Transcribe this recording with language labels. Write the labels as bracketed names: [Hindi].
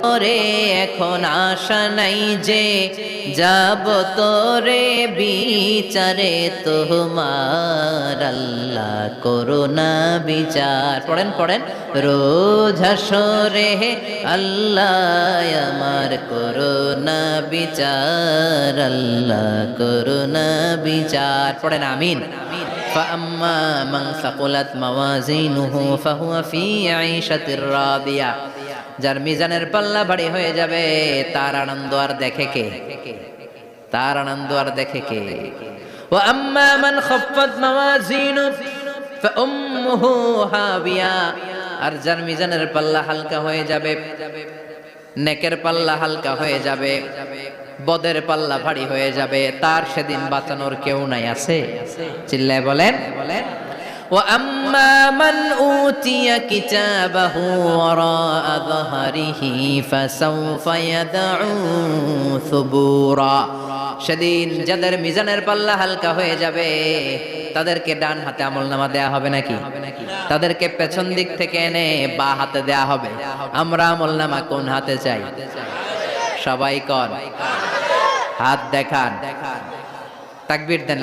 [Bangla] রে এখন আশা নাই যে যাব তোরে বিচারে তোমার, আল্লাহ করোনা বিচার। পড়েন পড়েন। রোজ হাসরে আল্লাহ আমার করোনা বিচার, আল্লাহ করোনা বিচার। পড়েন আমিন। [Arabic] فأما من ثقلت موازينه فهو في عيشة راضية। [Bangla] যার মিজানের পাল্লা ভারী হয়ে যাবে তার আনন্দ আর দেখে কে? তার আনন্দ আর দেখে কে? [Arabic] وأما من خفت موازينه فأمه هاوية। [Bangla] আর যার মিজানের পাল্লা হালকা হয়ে যাবে, নেকের পাল্লা হালকা হয়ে যাবে, বদের পাল্লা ভারী হয়ে যাবে, তার সেদিন বাঁচানোর কেউ নাই। আছে? চিল্লায় বলেন। [Arabic] وأما من أوتي كتابه وراء ظهره فسوف يدعو ثبورا। [Bangla] সেদিন যাদের মিজানের পাল্লা হালকা হয়ে যাবে তাদেরকে ডান হাতে আমলনামা দেয়া হবে নাকি? তাদেরকে পেছন দিক থেকে এনে বা হাতে দেয়া হবে। আমরা আমলনামা কোন হাতে চাই? সবাই কোন হাত দেখান, তাকবীর দেন।